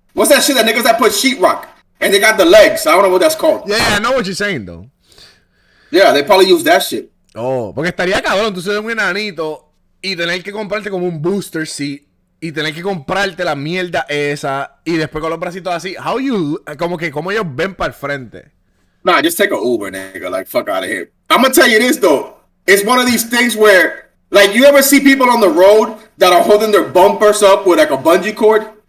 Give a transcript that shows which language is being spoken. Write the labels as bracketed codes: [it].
[en] What's that shit that niggas that put sheetrock and they got the legs? I don't know what that's called. Yeah, I know what you're saying though. Yeah, they probably use that shit. [es] Oh, porque estaría cabrón, tú seas un enanito y tener que comprarte como un booster seat y tener que comprarte la mierda esa y después con los bracitos así. Como ellos ven para el frente. [en] Nah, just take an Uber, nigga. Like, fuck out of here. I'm gonna tell you this though. It's one of these things where, like, you ever see people on the road that are holding their bumpers up with like a bungee cord?